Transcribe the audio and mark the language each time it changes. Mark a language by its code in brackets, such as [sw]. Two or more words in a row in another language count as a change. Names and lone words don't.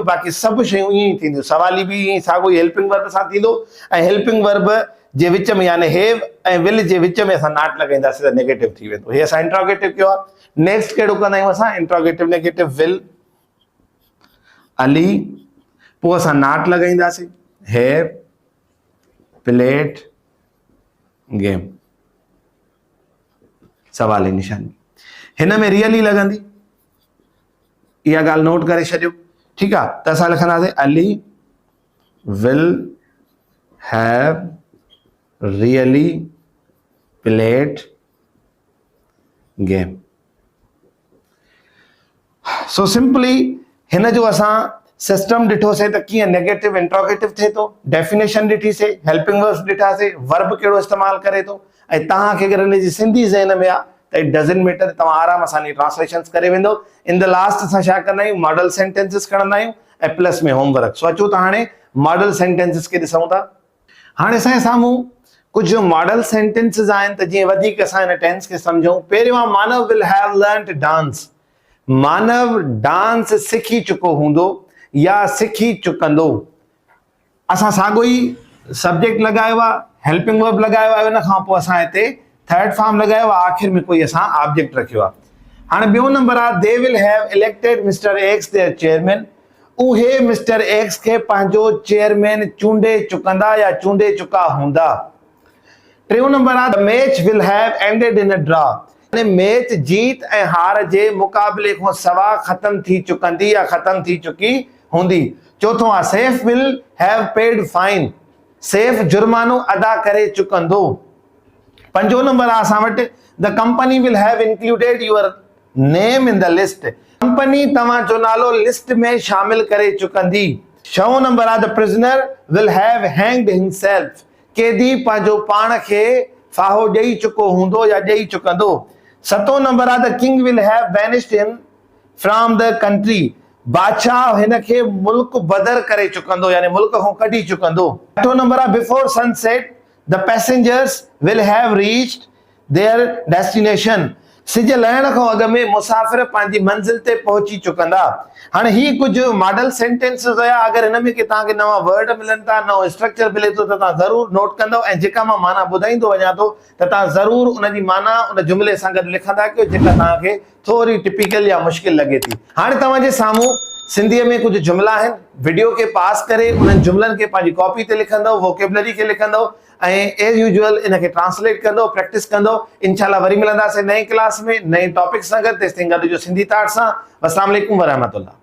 [sd] बाक़ी सभु शयूं ईअं ई थींदियूं। सवाली बि ईअं साॻियो ई [en] helping verb [sd] सां थींदो ऐं [en] helping verb [sd] जे विच में यानी हैव ऐं विल जे विच में असां नॉट लॻाईंदासीं त नेगेटिव थी वेंदो। हे असां इंट्रोगेटिव कयो आहे। नेक्स्ट कहिड़ो कंदा आहियूं असां, [en] interrogative negative will Ali, [sd] पोइ असां नॉट लॻाईंदासीं [en] have played game, [sd] सवाली निशानी। हिन में रियली लॻंदी, इहा ॻाल्हि नोट करे छॾियो। ठीकु आहे, त असां लिखंदासीं [en] Ali will have really played game. so simply [sd] हिन जो असां सिस्टम ॾिठोसीं त कीअं [en] negative interrogative [sd] थिए थो, डेफिनेशन ॾिठीसीं, [en] helping verbs [sd] ॾिठासीं, वर्ब कहिड़ो इस्तेमालु करे थो। ऐं तव्हांखे अगरि हिन जी सिंधी ज़हन में आहे त [en] it doesn't matter, [sd] तव्हां आराम सां ट्रांसलेशंस करे वेंदो। [en] in the last [sd] असां छा कंदा आहियूं, [en] model sentences [sd] खणंदा आहियूं ऐं प्लस में होमवर्क। सो अचो त हाणे [en] model sentences [sd] खे ॾिसूं था। हाणे असांजे साम्हूं कुझु [en] model sentences [sd] आहिनि त जीअं वधीक असां हिन टेंस खे सम्झूं। पहिरियों आहे [en] Manav will have learned dance. [sd] मानव डांस सिखी चुको हूंदो या सिखी चुकंदो। असां साॻियो ई सब्जेक्ट लगायो आहे, [en] helping verb [sd] लगायो आहे, उन खां पोइ असां हिते [en] third form [sd] लगायो आहे, आखिर में कोई असां ऑब्जेक्ट रखियो आहे। हाणे ॿियो नंबर आहे, [en] They will have elected Mister X their chairman. [sd] उहे मिस्टर एक्स खे पंहिंजो चेयरमैन चूंडे चुकंदा या चूंडे चुका हूंदा। टियों नंबर आहे, [en] The match will have ended in a draw. [sd] मैच जीत ऐं हार जे मुक़ाबले खां सवा ख़त्म थी चुकंदी या ख़त्म थी चुकी हूंदी। चौथों आहे, [en] Saif will have paid fine. [sd] सेफ जुर्मानो अदा करे चुकंदो। पंजो नंबर आहे असां वटि, [en] The company will have included your name in the list. [sd] कंपनी तव्हां जो नालो लिस्ट में शामिल करे चुकंदी। छहों नंबर आहे, [en] The prisoner will have hanged himself. [sd] कैदी पंहिंजो पाण खे फाहो ॾेई चुको हूंदो या ॾेई चुकंदो। सतों नंबर आहे, [en] The king will have vanished him from the country. [sd] बादशाह हिन खे मुल्क बदर करे चुकंदो यानी मुल्क खां कढी चुकंदो। अठों नंबर आहे, [en] Before sunset the passengers will have reached their destination. [sd] सिज लहण खां अॻु में मुसाफ़िर पंहिंजी मंज़िल ते पहुची चुकंदा। हाणे ही कुझु [en] model sentences [sd] हुया। अगरि हिन में तव्हांखे नवां वर्ड मिलनि था, नओं स्ट्रक्चर मिले थो, त तव्हां ज़रूर नोट कंदव ऐं जेका मां माना ॿुधाईंदो वञा थो त तव्हां ज़रूर उन जी माना उन जुमिले सां गॾु लिखंदा कयो जेका तव्हांखे थोरी टिपिकल या मुश्किल लॻे थी। हाणे तव्हांजे साम्हूं सिंधीअ में कुछ जुमला आहिनि। वीडियो के पास करे उन जुमलनि के पंहिंजी कॉपी ते लिखंदव, वोकेबलरी के लिखंदव ऐं [en] as usual [sd] इनके ट्रांसलेट कंदो, प्रैक्टिस कंदो। इंशाल्लाह वरी मिलंदासीं नई क्लास में नए टॉपिक सां गॾु। तेसिताईं गॾिजो सिंधी ताट सां। [ar] السلام عليكم ورحمة الله.